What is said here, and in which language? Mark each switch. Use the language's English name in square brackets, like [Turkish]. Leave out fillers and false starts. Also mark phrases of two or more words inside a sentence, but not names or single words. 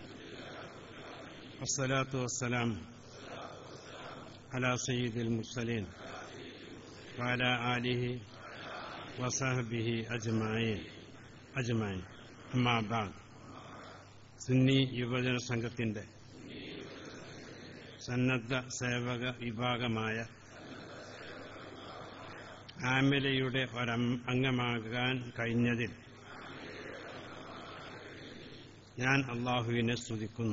[Arabic] والصلاة والسلام على سيد المرسلين وعلى آله وصحبه أجمعين أما بعد [Malayalam] സുന്നി യുവജന സംഘത്തിന്റെ സന്നദ്ധ സേവക വിഭാഗമായ ആമിലയുടെ ഒരംഗമാകാൻ കഴിഞ്ഞതിൽ ഞാൻ അല്ലാഹുവിനെ സ്തുതിക്കുന്നു.